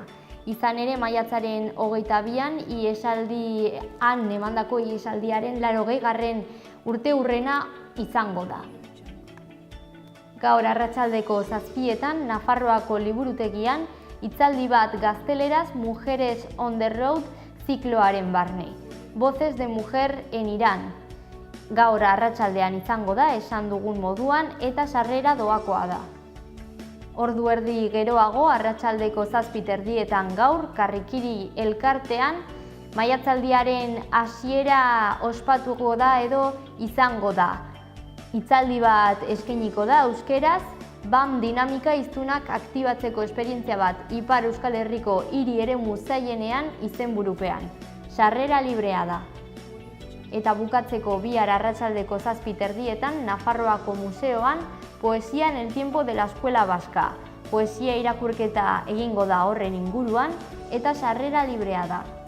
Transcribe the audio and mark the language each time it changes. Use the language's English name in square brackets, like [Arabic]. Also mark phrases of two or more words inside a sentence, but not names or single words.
[Basque] Izan ere, maiatzaren 22an, iesaldian emandako iesaldiaren 80. urteurrena izango da. Gaur arratsaldeko 7etan, Nafarroako liburutegian, hitzaldi bat gazteleraz Mujeres on the Road zikloaren barne. Voces de mujer en Irán. Gaur arratsaldean izango da, esan dugun moduan, eta sarrera doakoa da. Ordu erdi geroago, arratsaldeko 7:30 gaur, Karrikiri elkartean, maiatzaldiaren hasiera ospatuko da edo izango da. Hitzaldi bat eskainiko da euskeraz, BAM dinamika hiztunak aktibatzeko esperientzia bat Ipar Euskal Herriko hiri eremu zailenean izenburupean. Sarrera librea da. Eta bukatzeko bihar arratsaldeko 7:30 Nafarroako museoan Poesía en el tiempo de la escuela vasca. Poesia irakurketa egingo da horren inguruan eta sarrera librea da.